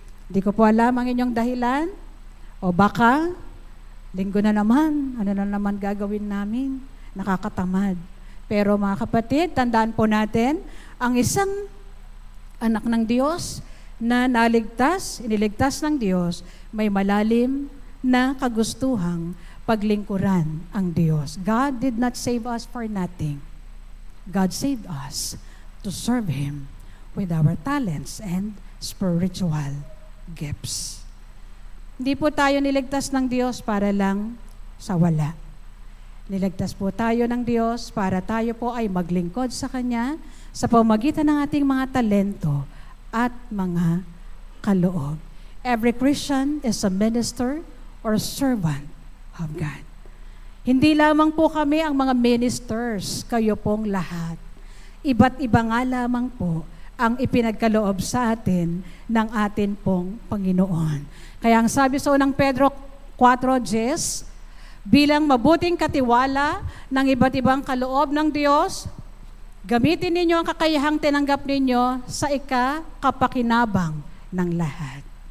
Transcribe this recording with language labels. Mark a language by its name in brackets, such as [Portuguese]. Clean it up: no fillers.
[Filipino] Hindi ko po alam ang inyong dahilan, o baka, linggo na naman, ano na naman gagawin namin? Nakakatamad. Pero mga kapatid, tandaan po natin, ang isang anak ng Diyos na naligtas, iniligtas ng Diyos, may malalim na kagustuhang paglingkuran ang Diyos. [English] God did not save us for nothing. God saved us to serve Him with our talents and spiritual gifts. [Filipino] Hindi po tayo niligtas ng Diyos para lang sa wala. Niligtas po tayo ng Diyos para tayo po ay maglingkod sa Kanya sa pamamagitan ng ating mga talento at mga kaloob. [English] Every Christian is a minister or servant of God. [Filipino] Hindi lamang po kami ang mga ministers, kayo pong lahat. Iba't iba nga lamang po ang ipinagkaloob sa atin ng atin pong Panginoon. Kaya ang sabi sa unang Pedro 4:10, bilang mabuting katiwala ng iba't ibang kaloob ng Diyos, gamitin ninyo ang kakayahang tinanggap ninyo sa kapakinabang ng lahat.